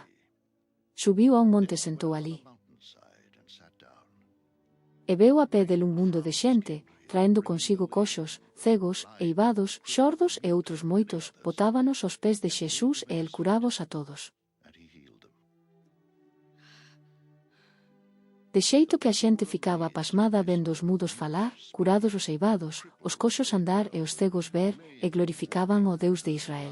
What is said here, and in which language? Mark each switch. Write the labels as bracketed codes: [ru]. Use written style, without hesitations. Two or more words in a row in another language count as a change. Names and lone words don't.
[gl] Subiu a un monte e sentou ali. E veu a pé del un mundo de xente, traendo consigo coxos, cegos, eivados, xordos e outros moitos, botábanos aos pés de Xesús e el curábos a todos. De xeito que a xente ficaba pasmada vendo os mudos falar, curados os eivados, os coxos andar e os cegos ver, e glorificaban o Deus de Israel.